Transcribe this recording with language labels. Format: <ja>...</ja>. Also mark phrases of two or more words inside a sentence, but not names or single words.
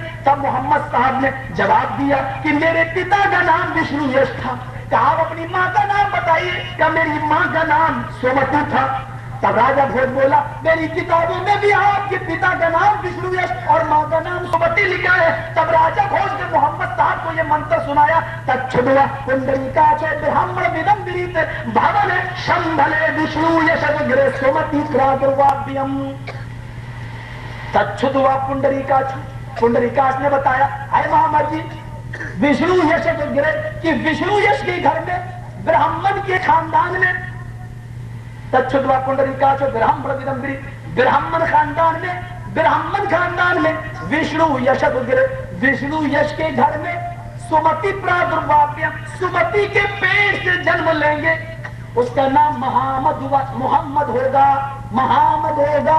<ur>تب محمد صاحب نے جواب دیا کہ میرے پتا کا نام وشنو یش تھا۔ کہا آپ اپنی ماں کا نام بتائیے، کہ میری ماں کا نام سومتی تھا۔ تب راجہ بھوج بولا میری کتابوں میں بھی آپ کے پتا کا نام وشنو یش اور ماں کا نام سومتی لکھا ہے۔ تب راجہ بھوج نے محمد صاحب کو یہ منتر سنایا،</ur> <sa>तच्छद्वा पुण्डरीकाक्ष ब्राह्मण विदम्बरित भवन शम्भले विष्णु यश गृहे सुमति प्रगर्भाभिम. तच्छद्वा पुण्डरीकाक्ष, पुण्डरीकाक्ष</sa> <ur>نے بتایا اے محمد جی وشنو یش گرے کہ وشنو یش کے گھر میں برہمن کے خاندان میں،</ur> <sa>तच्छद्वा पुण्डरीकाक्ष ब्राह्मण विदम्बरी,</sa> <ur>برہمن خاندان میں وشنو یش گرے، وشنو یش کے گھر میں</ur> <sa>सुमति प्रगर्वापिम,</sa> <ur>سمتی کے پیٹ سے جنم لیں گے، اس کا نام محمد ہوگا، محمد ہوگا۔</ur>